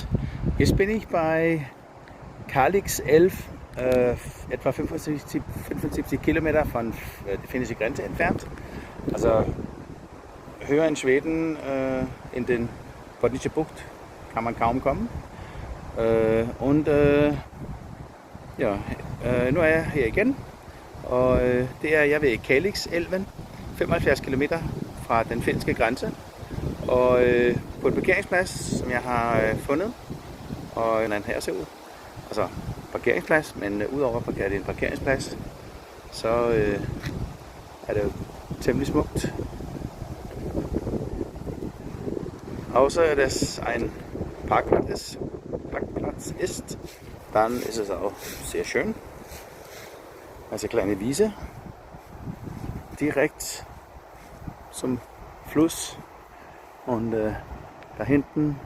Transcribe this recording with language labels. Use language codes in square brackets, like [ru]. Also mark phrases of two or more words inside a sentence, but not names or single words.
[de] Jetzt bin ich bei Kalix 11, etwa 75 Kilometer von der finnischen Grenze entfernt. Also höher in Schweden, in den Botnische Bucht, kann man kaum kommen. [da] Nu er jeg her igen, og det er jeg ved Kalix-elven, 75 km fra den finske grænse. Og på et parkeringsplads, som jeg har fundet, og hvordan her ser ud. Altså parkeringsplads, men udover at det er en parkeringsplads, så er det jo temmelig smukt. [de] Außer dass ein Parkplatz ist, dann ist es auch sehr schön. Also kleine Wiese, direkt zum Fluss und da hinten